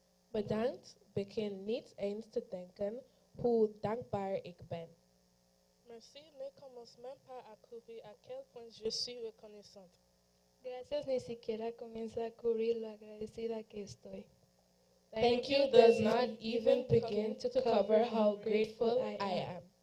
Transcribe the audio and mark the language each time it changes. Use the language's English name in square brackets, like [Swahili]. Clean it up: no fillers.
[Dutch] Bedankt, begin niet eens te denken hoe dankbaar ik ben. [French] Merci, ne commence même pas à courir à quel point je suis reconnaissante. [Spanish] Gracias ni siquiera comienza a cubrir lo agradecida que estoy. [English] Thank you does not even begin to cover how grateful I am.